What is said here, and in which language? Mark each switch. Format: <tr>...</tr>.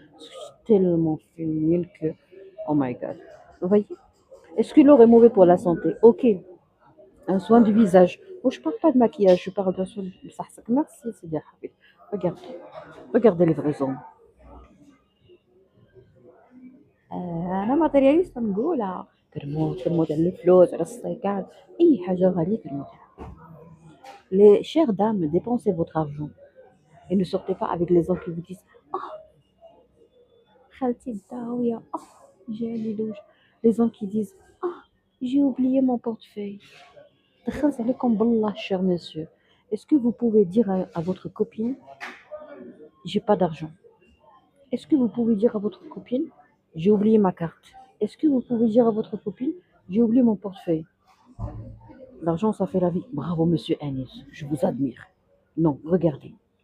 <fr>Je suis tellement féminine que...</fr> <en>Oh my God.</en> <fr>Vous voyez? Est-ce que l'or est mauvais pour la santé? Ok. Un soin du visage. Moi, je ne parle pas de maquillage, je parle d'un soin du visage. Merci, c'est bien. Regardez. Regardez les vrais hommes.</fr> <ar>أنا ماتيرياليست نقولها ترموت على الفلوس على السيكات أي حاجة غالية ترموتها.</ar> <fr>Les chères dames, dépensez votre argent et ne sortez pas avec les hommes qui vous disent</fr> <ar>خالتي الداوية جاني دوج.</ar> <fr>Les hommes qui disent j'ai oublié mon portefeuille.</fr> <ar>دخلت عليكم بالله</ar> <fr>cher monsieur. Est-ce que vous pouvez dire à votre copine j'ai pas d'argent? Est-ce que vous pouvez dire à votre copine j'ai oublié ma carte? Est-ce que vous pouvez dire à votre copine j'ai oublié mon portefeuille? L'argent, ça fait la vie. Bravo, monsieur Anis, je vous admire. Non, regardez.</fr>